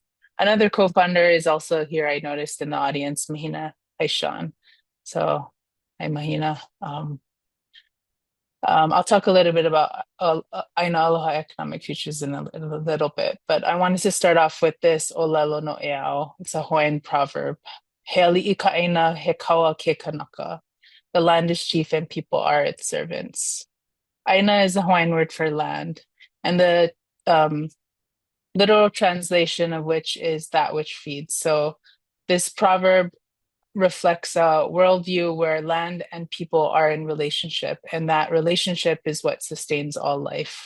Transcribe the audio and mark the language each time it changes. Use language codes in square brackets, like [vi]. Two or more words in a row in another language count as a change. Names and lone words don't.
[en] Another co-founder is also here, I noticed in the audience, Mahina Aishan. So, hi, Mahina. I'll talk a little bit about Aina Aloha Economic Futures in a little bit, but I wanted to start off with this [haw] Olelo no Eao. [en] It's a Hawaiian proverb. [haw] He ali'i ka aina, he kaua ke kanaka. [en] The land is chief and people are its servants. Aina is the Hawaiian word for land, and the literal translation of which is that which feeds. So this proverb reflects a worldview where land and people are in relationship, and that relationship is what sustains all life.